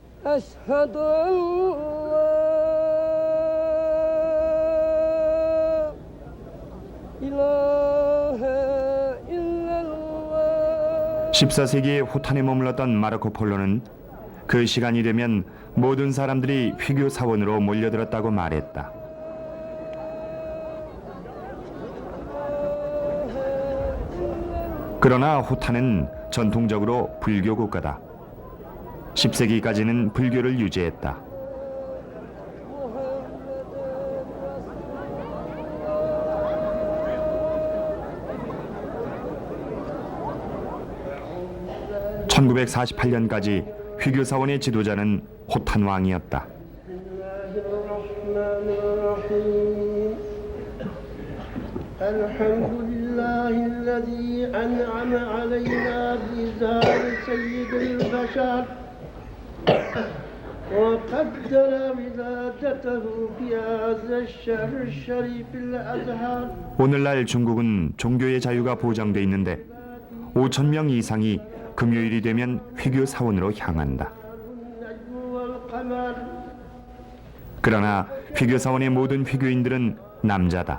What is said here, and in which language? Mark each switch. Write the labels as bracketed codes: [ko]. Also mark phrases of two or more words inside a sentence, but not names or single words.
[ar] أشهد أن لا إله إلا الله. [ko] 14세기에 호탄에 머물렀던 마르코 폴로는 그 시간이 되면 모든 사람들이 휘교 사원으로 몰려들었다고 말했다. 그러나 호탄은 전통적으로 불교 국가다. 10세기까지는 불교를 유지했다. (1948년까지) 휘교 사원의 지도자는 호탄 왕이었다. [ar] الحمد لله الذي أنعم علينا بإزهار سيد البشر وقدر ولادته في هذا الشهر الشريف الأزهر. [ko] 오늘날 중국은 종교의 자유가 보장돼 있는데 5천 명 이상이 금요일이 되면 휘교 사원으로 향한다. [ar] النجم والقمر. [ko] 그러나 휘교 사원의 모든 휘교인들은 남자다.